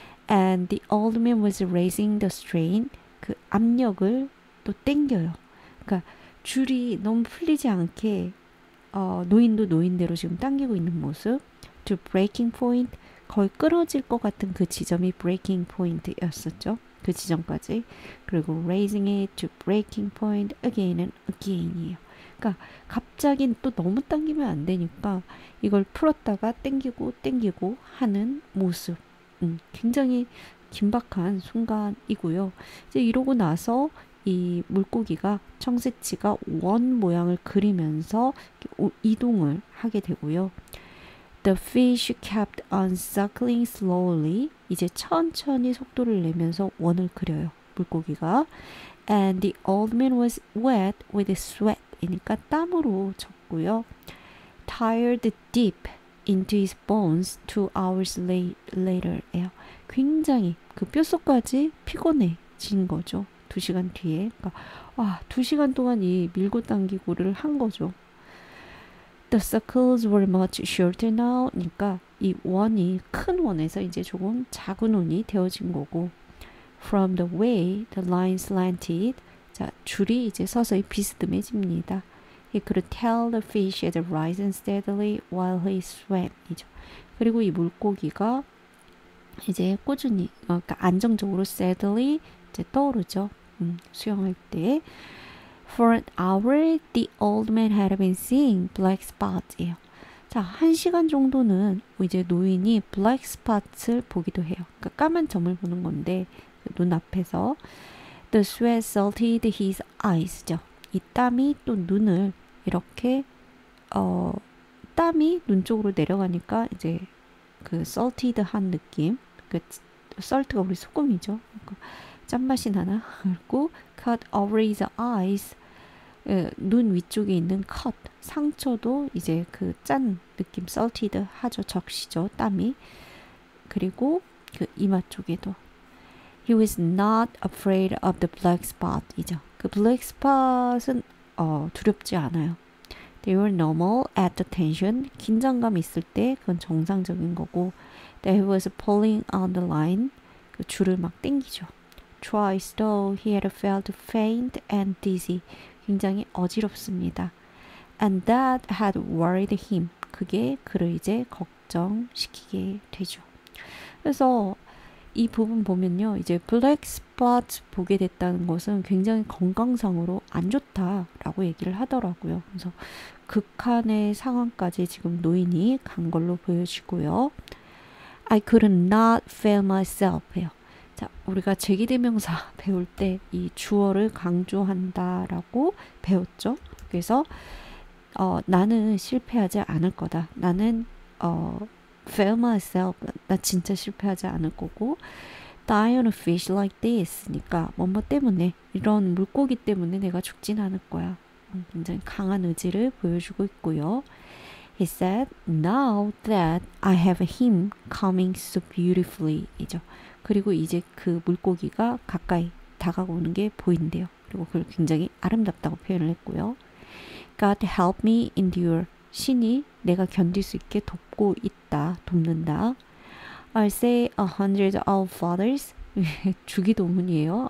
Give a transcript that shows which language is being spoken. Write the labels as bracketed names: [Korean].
[English] And the old man was raising the strain, [Korean] 그 압력을 또 땡겨요. 그러니까 줄이 너무 풀리지 않게 노인도 노인대로 지금 당기고 있는 모습. [English] To breaking point, [Korean] 거의 끊어질 것 같은 그 지점이 breaking point였었죠. 그 지점까지. 그리고 [English] raising it to breaking point again and again이에요. [Korean] 그러니까 갑자기 또 너무 당기면 안 되니까 이걸 풀었다가 땡기고 하는 모습. 굉장히 긴박한 순간이고요. 이제 이러고 나서 이 물고기가 청새치가 원 모양을 그리면서 이동을 하게 되고요. [English] The fish kept on circling slowly. [Korean] 이제 천천히 속도를 내면서 원을 그려요. 물고기가. [English] And the old man was wet with sweat. [Korean] 이니까 땀으로 젖고요. [English] Tired deep into his bones 2 hours later예요. [Korean] 굉장히 그 뼛속까지 피곤해진 거죠. 2시간 뒤에. 그러니까 2시간 동안 이 밀고 당기고를 한 거죠. [English] The circles were much shorter now. [Korean] 그러니까 이 원이 큰 원에서 이제 조금 작은 원이 되어진 거고. [English] From the way the line slanted. [Korean] 자, 줄이 이제 서서히 비스듬해집니다. [English] He could tell the fish had risen steadily while he swam. [Korean] 이죠. 그리고 이 물고기가 이제 꾸준히, 그러니까 안정적으로 steadily 이제 떠오르죠. 수영할 때. [English] For an hour, the old man had been seeing black spots예요. [Korean] 자, 1시간 정도는 이제 노인이 black spots를 보기도 해요. 그러니까 까만 점을 보는 건데 눈앞에서 [English] the sweat salted his eyes [Korean] 죠. 이 땀이 또 눈을 이렇게 땀이 눈 쪽으로 내려가니까 이제 그 salted한 느낌, 그 salt가 우리 소금이죠. 짠맛이 나나? 그리고 [English] cut over his eyes, [Korean] 눈 위쪽에 있는 cut, 상처도 이제 그 짠 느낌 salted 하죠. 적시죠. 땀이. 그리고 그 이마 쪽에도 [English] He was not afraid of the black spot 이죠. [Korean] 그 black spot은 두렵지 않아요. [English] They were normal at the tension. [Korean] 긴장감 있을 때 그건 정상적인 거고 [English] That he was pulling on the line. [Korean] 그 줄을 막 당기죠. [English] Twice though he had felt faint and dizzy. [Korean] 굉장히 어지럽습니다. [English] And that had worried him. [Korean] 그게 그를 이제 걱정시키게 되죠. 그래서 이 부분 보면요. 이제 블랙 스팟 보게 됐다는 것은 굉장히 건강상으로 안 좋다라고 얘기를 하더라고요. 그래서 극한의 상황까지 지금 노인이 간 걸로 보여지고요. [English] I could not feel myself 해요. [Korean] 자, 우리가 제기대명사 배울 때 이 주어를 강조한다라고 배웠죠. 그래서 나는 실패하지 않을 거다. 나는 [English] fail myself. [Korean] 나 진짜 실패하지 않을 거고 [English] die on a fish like this. [Korean] 니까 뭐뭐 때문에 이런 물고기 때문에 내가 죽진 않을 거야. 굉장히 강한 의지를 보여주고 있고요. [English] He said, now that I have him coming so beautifully. [Korean] 이죠. 그리고 이제 그 물고기가 가까이 다가오는 게 보인대요. 그리고 그걸 굉장히 아름답다고 표현을 했고요. [English] God help me endure. [Korean] 신이 내가 견딜 수 있게 돕고 있다, 돕는다. [English] I'll say 100 our fathers. [Korean] 주기도문이에요.